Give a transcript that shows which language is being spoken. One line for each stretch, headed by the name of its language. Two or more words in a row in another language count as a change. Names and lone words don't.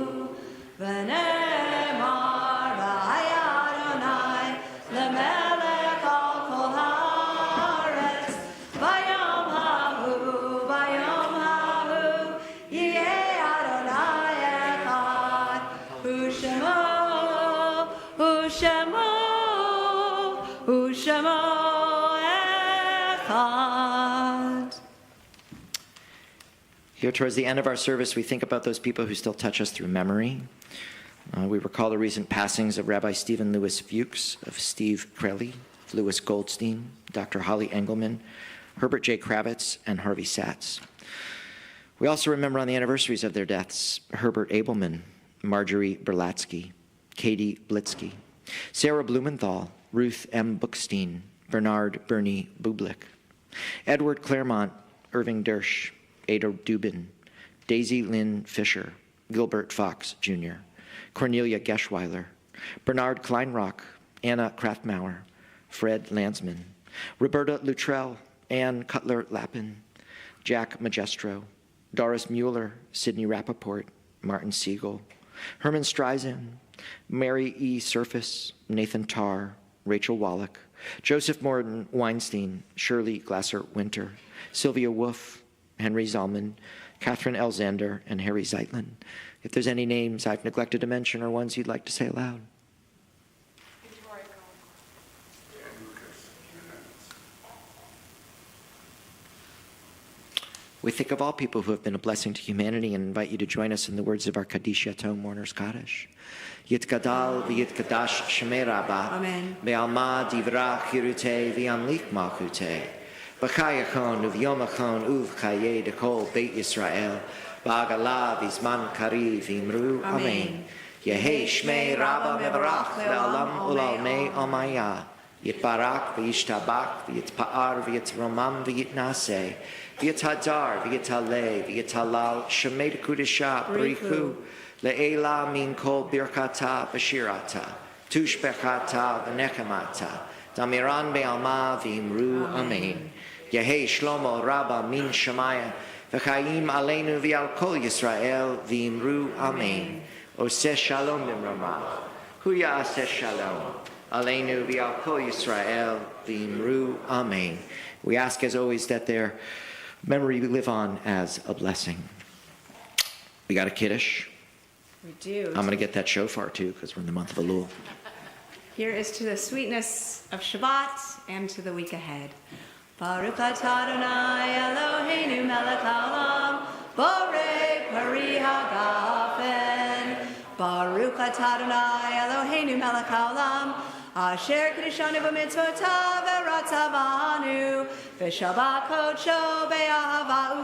Hebrew: ונאמר והיה ה' למלך על כל הארץ ביום ההוא יהיה ה' אחד ושמו אחד.
English: Here towards the end of our service, we think about those people who still touch us through memory. We recall the recent passings of Rabbi Stephen Lewis Fuchs, of Steve Crelly, Louis Goldstein, Dr. Holly Engelman, Herbert J. Kravitz, and Harvey Satz. We also remember on the anniversaries of their deaths, Herbert Abelman, Marjorie Berlatsky, Katie Blitzky, Sarah Blumenthal, Ruth M. Bookstein, Bernard Bernie Bublik, Edward Claremont, Irving Dersch, Ada Dubin, Daisy Lynn Fisher, Gilbert Fox Jr., Cornelia Geschweiler, Bernard Kleinrock, Anna Kraftmauer, Fred Landsman, Roberta Luttrell, Ann Cutler-Lappin, Jack Magestro, Doris Mueller, Sidney Rappaport, Martin Siegel, Herman Streisand, Mary E. Surface, Nathan Tarr, Rachel Wallach, Joseph Morton Weinstein, Shirley Glasser-Winter, Sylvia Wolf, Henry Zalman, Catherine Elzander, and Harry Zeitlin. If there's any names I've neglected to mention or ones you'd like to say aloud. We think of all people who have been a blessing to humanity and invite you to join us in the words of our Kaddish Yatom Mourner's Kaddish.
Aramaic: יתגדל ויתקדש שמה רבא. Amen. בעלמא די ברא כרעותה וימליך מלכותה. בחייכון וביומיכון ובחיי דכל בית ישראל. בעגלא ובזמן קריב ואמרו. Amen. יהא שמה רבא מברך לעלם ולעלמי עלמיא. יתברך וישתבח ויתפאר ויתרומם ויתנשא. ויתהדר ויתעלה ויתהלל שמה דקודשא בריך הוא. לעלא מן כל ברכתא ושירתא. תשבחתא ונחמתא. דאמירן בעלמא ואמרו אמן. יהא שלמא רבא מן שמיא וחיים עלינו ועל כל ישראל ואמרו. Amen.
Hebrew: עושה שלום במרומיו הוא יעשה שלום עלינו ועל כל ישראל ואמרו. Amen.
English: We ask, as always, that their memory live on as a blessing. We got a Kiddush. We do. I'm going to get that shofar, too, because we're in the month of Elul. Here is to the sweetness of Shabbat and to the week ahead.
Hebrew: ברוך אתה ה' אלהינו מלך העולם בורא פרי הגפן. ברוך אתה ה' אלהינו מלך העולם אשר קדשנו במצותיו ורצה בנו ושבת קדשו באהבה